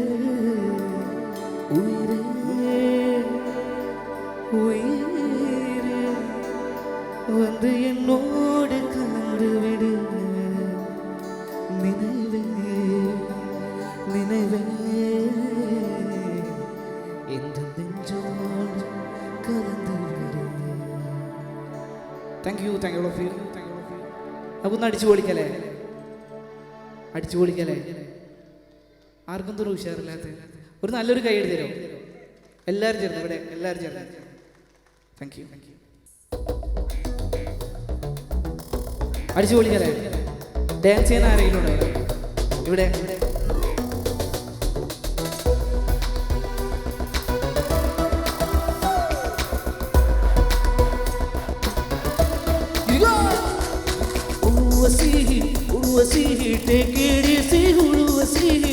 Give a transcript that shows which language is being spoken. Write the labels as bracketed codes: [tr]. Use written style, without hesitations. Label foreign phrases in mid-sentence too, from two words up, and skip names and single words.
[ta] உயிரே உயிரே வந்து என்னோடு கலந்து விடு. நினைவே நினைவே இந்த நெஞ்சோடு கலந்து விடு. [en] thank you all of you. [ml] നമുക്കൊന്ന് അടിച്ചു പൊളിക്കല്ലേ? അടിച്ചു പൊളിക്കല്ലേ? ആർക്കും തോന്നും ഉഷാറില്ലാത്ത ഒരു നല്ലൊരു കൈ എടുത്ത് തരുമോ? എല്ലാവരും ചേർന്ന് ഇവിടെ എല്ലാവരും ചേർന്ന്. [en] thank you. [ml] അടിച്ചു പൊളിക്കല്ലേ? ഡാൻസ് ചെയ്യുന്ന ആരെങ്കിലും ഉണ്ടോ ഇവിടെ? [en] Urwasi, take it easy, Urwasi.